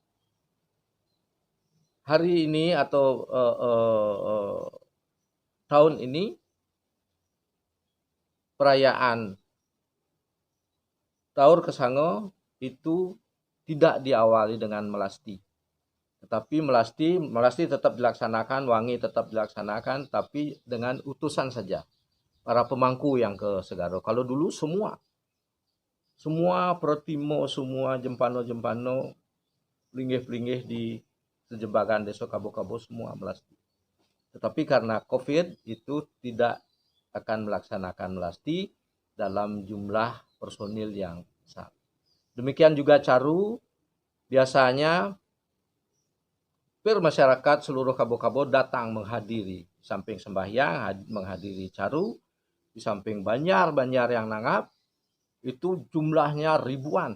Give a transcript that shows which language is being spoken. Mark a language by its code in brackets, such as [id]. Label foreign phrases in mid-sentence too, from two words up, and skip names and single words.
[id] Hari ini atau tahun ini perayaan Taur Kesango itu tidak diawali dengan melasti. Tetapi melasti tetap dilaksanakan, wangi tetap dilaksanakan, tapi dengan utusan saja. Para pemangku yang ke Segaro. Kalau dulu semua protimo, semua jempano, linggih di sejebakan desa Kabo-Kabo semua melasti. Tetapi karena COVID itu tidak akan melaksanakan melasti dalam jumlah personil yang besar. Demikian juga Caru, biasanya masyarakat seluruh kabo-kabo datang menghadiri, samping sembahyang menghadiri Caru, di samping banjar yang nanggap, itu jumlahnya ribuan.